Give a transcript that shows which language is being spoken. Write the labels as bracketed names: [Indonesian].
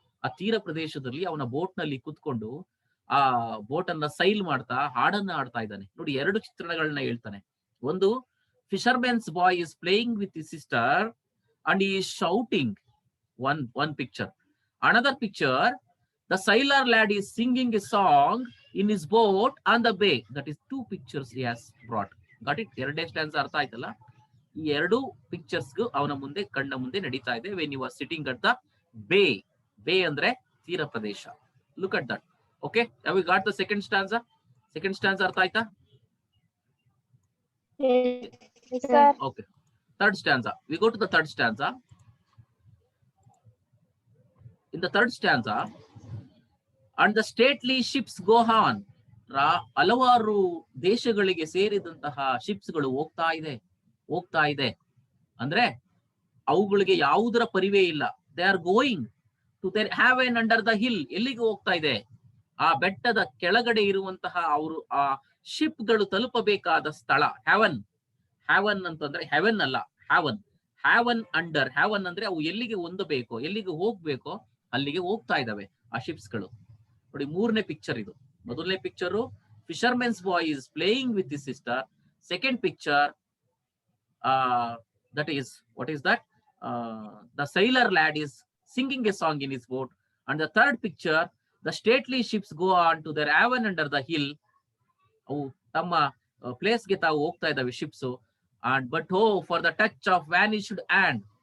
[Kannada] ಆ ತೀರ ಪ್ರದೇಶದಲ್ಲಿ ಅವನ ಬೋಟ್ ನಲ್ಲಿ ಕುತ್ಕೊಂಡು ಆ ಬೋಟ್ ಅನ್ನ ಸೈಲ್ ಮಾಡ್ತಾ ಹಾಡನ್ನ ಆಡ್ತಾ ಇದ್ದಾನೆ. ನೋಡಿ, ಎರಡು ಚಿತ್ರಣಗಳನ್ನ ಹೇಳ್ತಾನೆ. ಒಂದು, [English] Fishermen's boy is playing with his sister and he is shouting. one picture. Another picture, the sailor lad is singing a song in his boat on the bay. That is two pictures he has brought. Got it? [Kannada] ಎರಡೇ stance ಅರ್ಥ ಆಯ್ತಲ್ಲ? ಈ ಎರಡು pictures ಅವನ ಮುಂದೆ, ಕಣ್ಣ ಮುಂದೆ ನಡೀತಾ ಇದೆ. [English] when you are sitting at the bay. [Kannada] bay ಅಂದ್ರೆ ತೀರ ಪ್ರದೇಶ. [English] Look at that. Okay, have we got the second stanza? [Kannada] Second stanza ಅರ್ಥ ಆಯ್ತಾ? [English] Yes, sir. Okay, third stanza. We go to the third stanza. In the third stanza, and the stately ships go on. [Kannada] ಹಲವಾರು ದೇಶಗಳಿಗೆ ಸೇರಿದಂತಹ ships ಗಳು ಹೋಗ್ತಾ ಇದೆ ಅಂದ್ರೆ ಅವುಗಳಿಗೆ ಯಾವುದರ ಪರಿವೇ ಇಲ್ಲ. [English] They are going to their haven under the hill. [Kannada] ಎಲ್ಲಿಗೆ ಹೋಗ್ತಾ ಇದೆ? ಆ ಬೆಟ್ಟದ ಕೆಳಗಡೆ ಇರುವಂತಹ ಅವರು ಆ ಶಿಪ್ ಗಳು ತಲುಪಬೇಕಾದ ಸ್ಥಳ ಹ್ಯಾವನ್ ಅಂತಂದ್ರೆ ಹೆವೆನ್ ಅಲ್ಲ, ಹ್ಯಾವನ್ ಅಂಡರ್. ಹ್ಯಾವನ್ ಅಂದ್ರೆ ಅವು ಎಲ್ಲಿಗೆ ಹೊಂದಬೇಕೋ, ಎಲ್ಲಿಗೆ ಹೋಗ್ಬೇಕೋ ಅಲ್ಲಿಗೆ ಹೋಗ್ತಾ ಇದಾವೆ ಆ ಶಿಪ್ಸ್ ಗಳು. ನೋಡಿ, ಮೂರನೇ ಪಿಕ್ಚರ್ ಇದು. ಮೊದಲನೇ picture, [English] Fishermen's boy is playing with his sister. Second picture, that is what is that? The sailor lad is singing a song in his boat. And the third picture, the stately ships go on to their haven under the hill. [Kannada] ಅವು ತಮ್ಮ place ಗೆ ತಾವು ಹೋಗ್ತಾ ಇದಾವೆ ships. [English] And but O for the touch of vanished hand.